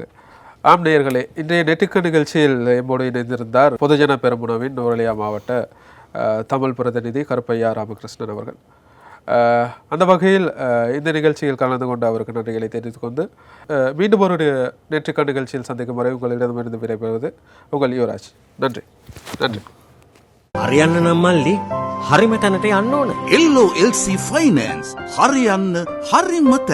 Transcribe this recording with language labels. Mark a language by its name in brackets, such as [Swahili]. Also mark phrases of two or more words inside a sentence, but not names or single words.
[Tamil] ஆம் நேயர்களே, இன்றைய நெட்டுக்கு நிகழ்ச்சியில் எம்மோடு இணைந்திருந்தார் பொதுஜன பெரமுனவின் நுவரெலியா மாவட்ட தமிழ் பிரதிநிதி கருப்பையா ராமகிருஷ்ணன் அவர்கள். அந்த வகையில் இந்த நிகழ்ச்சியில் கலந்து கொண்டு அவருக்கு நன்றிகளை தெரிவித்துக் கொண்டு மீண்டும் ஒரு நேற்றுக்க நிகழ்ச்சியில் சந்திக்கும் வரை உங்களிடமிருந்து விடைபெறுவது உங்கள் யுவராஜ். நன்றி. நன்றி. [Sinhala] හරියන්න නම් මල්ලි හරිම තැනට යන්න ඕන. LOLC ෆයිනෑන්ස් හරියන්න හරිම තැන.